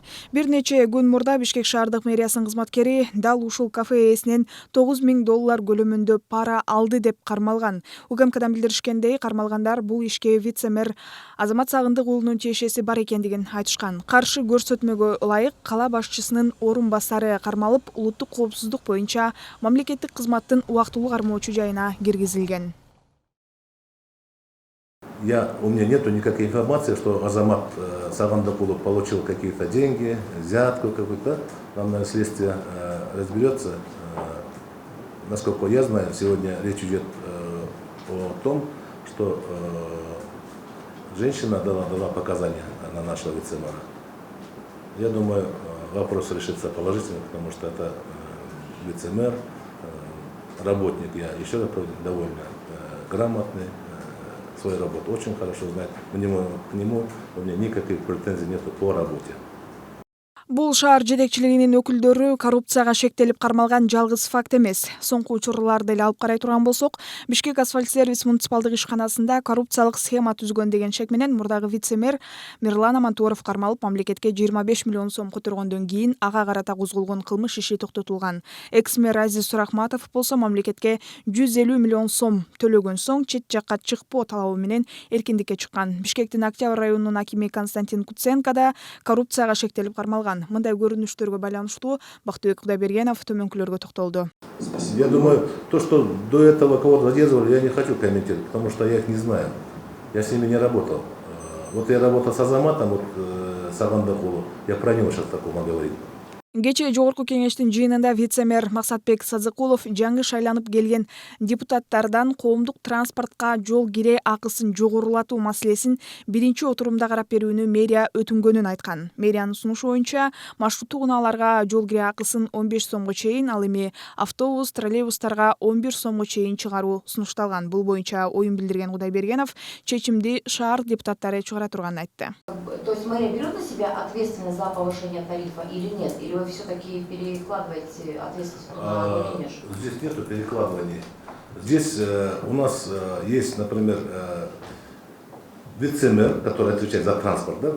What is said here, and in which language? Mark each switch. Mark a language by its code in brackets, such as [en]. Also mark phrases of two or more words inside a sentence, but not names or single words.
[ky] Бир нече күн мурда Бишкек шаардык мэриясынын кызматкери дал ушул кафе ээсинен $9.000 көлөмүндө пара алды деп кармалган. УКМКдан билдиришкендей, кармалгандар бул ишке вице-мэр Азамат Сагындык уулунун тиешеси бар экендигин айтышкан. Каршы көрсөтмөгө ылайык кала башчысынын орун басары кармалып, улуттук коопсуздук боюнча мамлекеттик кызматтын убактылуу кармоочу жайына киргизилген. [ru] У меня нету никакой информации, что Азамат Сагындыкулов получил какие-то деньги, взятку какую-то. Там, наверное, следствие разберется. Насколько я знаю, сегодня речь идет о том, что женщина дала показания на нашего вице-мэра. Я думаю, вопрос решится положительно, потому что это вице-мэр, работник, я еще раз говорю, довольно грамотный, свою работу очень хорошо знает. К нему у меня никаких претензий нет по работе. [ky] Бул шаар жетекчилигинин өкүлдөрү коррупцияга шектелип кармалган жалгыз факт эмес. Соңку учурларды эле алып карай турган болсок, Бишкек асфальт сервис муниципалдык ишканасында коррупциялык схема түзгөн деген шек менен мурдагы вице-мэр Мирлан Амантуаров кармалып, мамлекетке 25 миллион сом которгондон кийин ага карата козголгон кылмыш иши токтотулган. Экс-мэр Азиз Сурахматов болсо мамлекетке 150 миллион сом төлөгөн соң чет жакка чыкпоо талабы менен эркиндикке чыккан. Бишкектин Октябрь районунун акими Константин Куценко да коррупцияга шектелип кармалган. Мындай көрүнүштөргө байланыштуу Бактыбек Кудайбергенов төмөнкүлөргө токтолду. [ru] Я думаю, то, что до этого кого-то задерживали, я не хочу комментировать, потому что я их не знаю. Я с ними не работал. Вот я работал с Азаматом, Сагындыкулу, я про него сейчас такого говорить. [ky] Кечээ Жогорку Кеңештин жыйынында вице-мэр Максатбек Садыкулов жаңы шайланып келген депутаттардан коомдук транспортка жол кире акысын жогорулатуу маселесин биринчи отурумда карап берүүнү мэрия өтүнгөнүн айткан. Мэриянын сунушу боюнча маршруттук унааларга жол кире акысын 15 сомго чейин, ал эми автобус, троллейбустарга 11 сомго чейин чыгаруу сунушталган. Бул боюнча оюн билдирген Кудайбергенов чечимди шаар депутаттары чыгара турганын айтты. [ru] То есть мэрия берет на себя ответственность за повышение тарифа или нет? Или вы все-таки перекладываете ответственность на менеджера? Здесь нету перекладывания. Здесь у нас есть, например, вице-мэр, который отвечает за транспорт, да?